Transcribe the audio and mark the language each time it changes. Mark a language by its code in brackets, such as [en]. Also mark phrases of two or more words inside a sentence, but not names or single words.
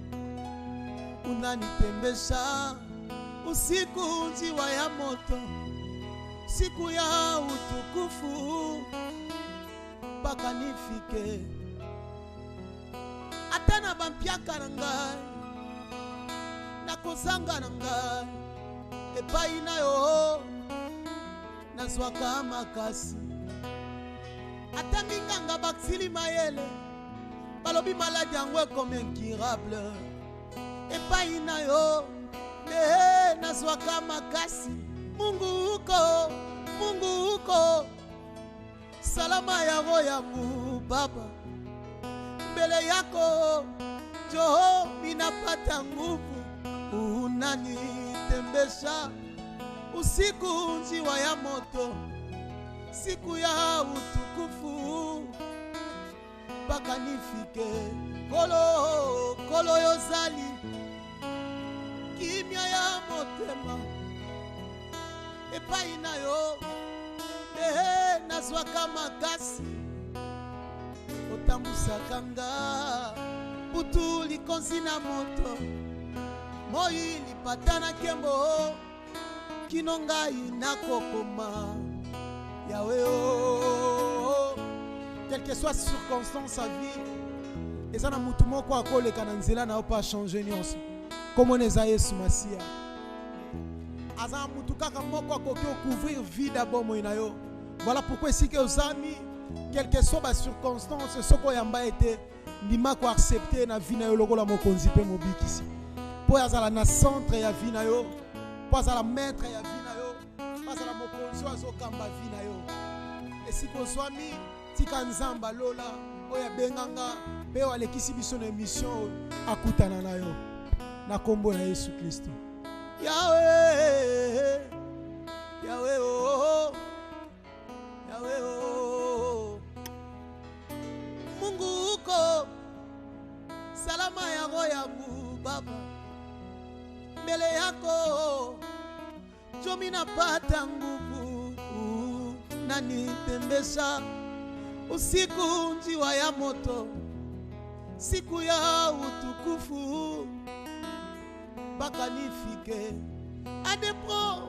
[sw] unanitembesha usiku njiwa ya moto siku ya utukufu mpaka nifike [ln] ata na bampiaka na ngai nakozanga na ngai epai na yo nazwaka makasi ata minganga baksili mayele balobi maladi yango ekome incurable epai na yo nde nazwaka makasi mungu [sw] uko salama ya roho yangu baba mbele yako jo minapata nguvu unanitembesha usiku njiwa ya moto siku ya utukufu mpaka nifike [ln] kolo yozali kimia ya motema epai na yo nazwaka makasi otambusaka nga butu likonzi na moto moi lipata na nkembo kino ngai nakokoma yawe o [fr] quelle que soit circonstance à vie [ln] eza na mutu moko akoleka na nzela na yo mpo achange nyonso komona eza yesu masiya aza mutu kaka moko akoki ocouvrir vide ya bomoi na yo. [fr] Voilà pourquoi ici que [ln] ozami [fr] quelle que soit la circonstance [ln] soko yamba ete ndima ko accepter na vie na yo lokola mokonzi pe mobikisi po azala na centre ya vie na yo po azala maître ya vie na yo po azala mokonzi azokamba vie na yo esika ozwami tika nzamba lola oyo abenganga pe alekisi biso na émission akutana na yo na kombo na Yesu Kristo. Yahweh, Yahweh, oh, Yahweh, oh. [sw] Mungu uko salama ya roho yangu Baba, mbele yako jomi napata nguvu, nanitembesha usiku njiwa ya moto, siku ya utukufu mpaka nifike adepo.